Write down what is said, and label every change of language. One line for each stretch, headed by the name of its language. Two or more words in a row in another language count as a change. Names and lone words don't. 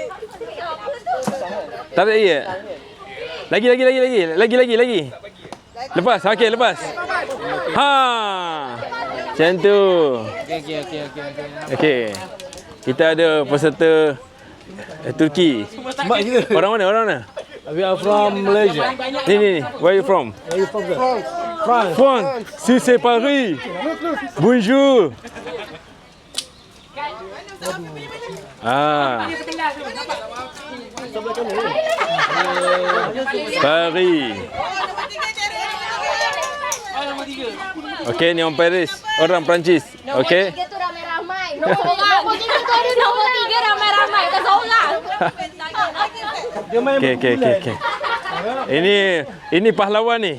Malay: Tak ada ya. Lagi. Lepas. Okey, lepas. Macam tu. Okey. Kita ada peserta Turki. Orang mana?
English: We are from Malaysia.
Malay: Ni.
English: Where you from? France.
French: Si c'est Paris. Bonjour. Paris.
Malay: Okey, ni orang Paris, orang Perancis. Okey. Nombor 3 tu ramai-ramai. Nombor 3 tu ada nombor 3 ramai-ramai. Tak seorang. Okey. Ini pahlawan ni.